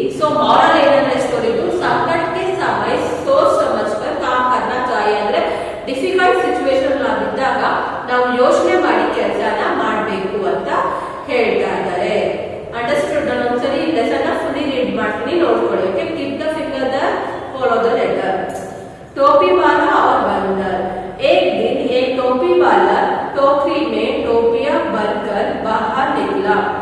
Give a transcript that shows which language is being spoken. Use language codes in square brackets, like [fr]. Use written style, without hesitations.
[hi] So moral [kn] ಏನಂದ್ರೆ ಸ್ಟೋರಿದು, [hi] ಸಂಕಟ के समय सोच समझकर काम करना चाहिए. [kn] ಅಂದ್ರೆ ಡಿಫಿಕಲ್ಟ್ ಸಿಚುವೇಶನ್ ಆಗಿದ್ದಾಗ ನಾವು ಯೋಚನೆ ಮಾಡಿ ಕೆಲಸನ ಮಾಡಬೇಕು ಅಂತ ಹೇಳ್ತಾ ಇದ್ದಾರೆ. ಅಂಡರ್ಸ್ಟುಡ್? ನಾನು ಒಂದ್ಸರಿ ಲೆಸನ್ ಫುಲ್ಲಿ ರೀಡ್ ಮಾಡ್ತೀನಿ, ನೋಡ್ಕೊಳ್ಳಿ. [en] Okay, keep the finger the follow the letter. [hi] टोपी वाला और बंदर. एक दिन एक टोपी वाला टोकरी में टोपियां भरकर बाहर निकला.